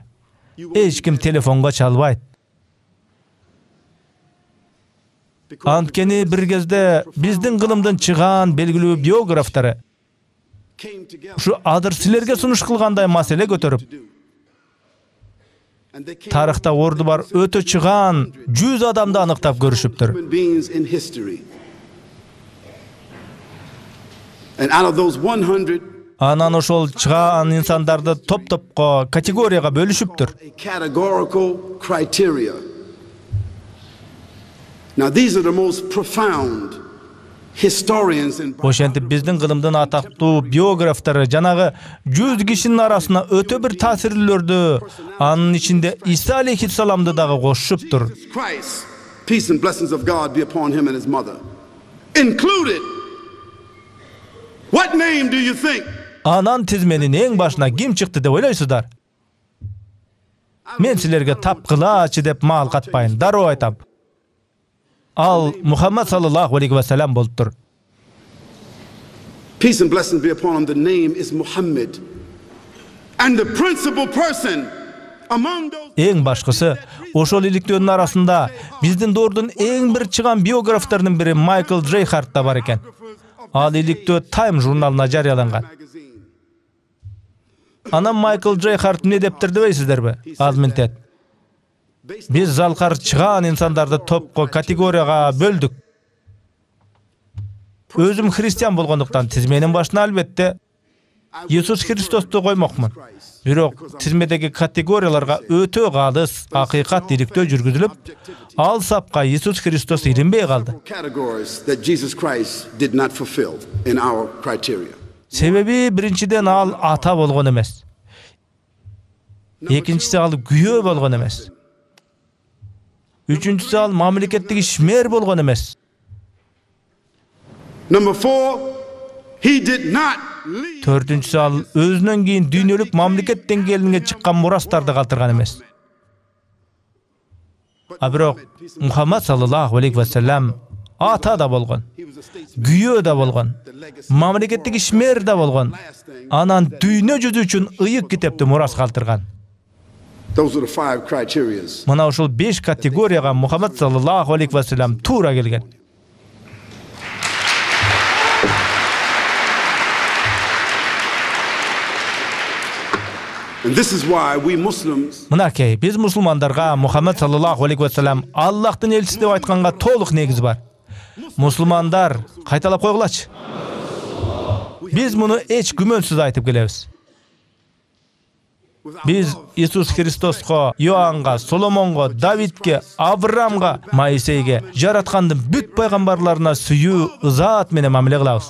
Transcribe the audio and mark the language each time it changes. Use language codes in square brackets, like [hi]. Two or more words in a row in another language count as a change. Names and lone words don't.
[ky] Эч ким телефонго чалбайт. Анткени бир кезде биздин кылымдын чыгаан белгилүү биографтары ушу азыр силерге сунуш кылгандай маселе көтөрүп, тарыхта орду бар өтө чыгаан 100 адамды аныктап көрүшүптүр. [en] And out of those 100, [ky] Анан ошол чыгаан инсандарды топ-топко, категорияга бөлүшүптүр. [en] categorical criteria. Now these are the most profound historians in [ky] Ошентип биздин кылымдын атактуу биографтары жанагы 100 кишинин арасына өтө бир таасирлүүлөрдү, анын ичинде Иса алейхиссаламды дагы кошушуптур. [en] Christ. Peace and blessings of God be upon him and his mother. Included. What name do you think? [ky] Анан тизменин эң башына ким чыкты деп ойлойсуздар? Мен силерге тапкылачы деп маал катпайын, дароо айтам. Ал Мухаммад [ar] صلى الله عليه وسلم [ky] болуптур. [en] Peace and blessings be upon him. The name is Muhammad. And the principal person among those. [ky] Эң башкысы, ошол иликтөөнүн арасында биздин доордун эң бир чыган биографтарынын бири Майкл Дрейхард да бар экен. Ал иликтөө Time журналына жарыяланган. Анан Майкл Дрейхард не дептир дебейсиздерби? Ал мынтет. Биз залкар чыгаан инсандарды топко, категорияга бөлдүк. Өзүм христиан болгондуктан тизменин башына албетте Иисус Христосту коймокмун. Бирок тизмедеги категорияларга өтө калыс акыйкат иликтөө жүргүзүлүп, ал сапка Иисус Христос илинбей калды. [en] Categories that Jesus Christ did not fulfill in our criteria. [ky] Себеби биринчиден ал ата болгон эмес. Экинчиси ал күйөө болгон эмес. Үчүнчүсү ал мамлекеттик ишмер болгон эмес. [en] Number 4, he did not leave. [ky] Төртүнчүсү ал өзүнөн кийин дүйнөлүк мамлекет деңгээлине чыккан мурастарды калтырган эмес. А бирок Мухаммад [ar] صلى الله عليه وسلم [ky] ата да болгон, күйөө да болгон, мамлекеттик ишмер да болгон. Анан дүйнө жүзү үчүн ыйык китепти мурас калтырган. [en] Those are the 5 criteria. [ky] Мына ушул 5 категорияга Мухаммад [ar] صلى الله عليه وسلم [ky] туура келген. [en] And this is why we Muslims [ky] Мынакей, биз мусулмандарга Мухаммад [ar] صلى الله عليه وسلم [ky] Аллахтын элчиси деп айтканга толук негиз бар. Мусулмандар, кайталап койгулачы. Биз муну эч күмөнсүз айтып келебиз. Биз Иисус Христоско, Иоаннга, Соломонго, Давидке, Авраамга, Моисейге, жараткандын бүт пайгамбарларына сүйүү, ызаат менен мамиле кылабыз.